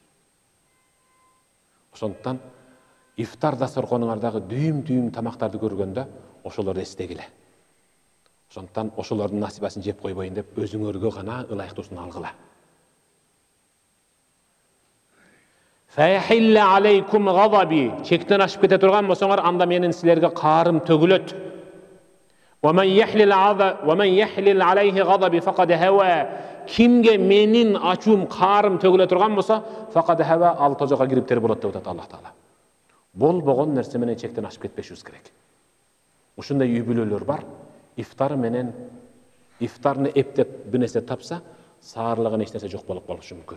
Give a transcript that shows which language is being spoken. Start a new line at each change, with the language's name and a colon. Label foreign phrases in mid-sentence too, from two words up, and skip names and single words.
Kyrgyz: Ошондуктан ифтар дасторконуңардагы дүйүм-дүйүм тамактарды көргөндө ошолорду эстегиле. Ошондуктан ошолордун насибасын жеп койбойун деп өзүңөргө гана ылайыктуусун алгыла.
Arabic: فيحل عليكم غضبي.
Kyrgyz: Чектен ашып кете турган болсоңор, анда менин силерге каарым төгүлөт.
Arabic: ومن يحلل عليه غضبي فقد هوى.
Kyrgyz: Кимге менин ачуум, каарым төгүлө турган болсо,
Arabic: فقد هوى,
Kyrgyz: ал тожокко кириптер болот деп атат Аллах Таала. Болбогон нерсе менен чектен ашып кетпешибиз керек. Ушундай үй бүлөлөр бар, ифтары менен ифтарны эптеп бир нерсе тапса, саарылыгын эч нерсе жок болуп калышы мүмкүн.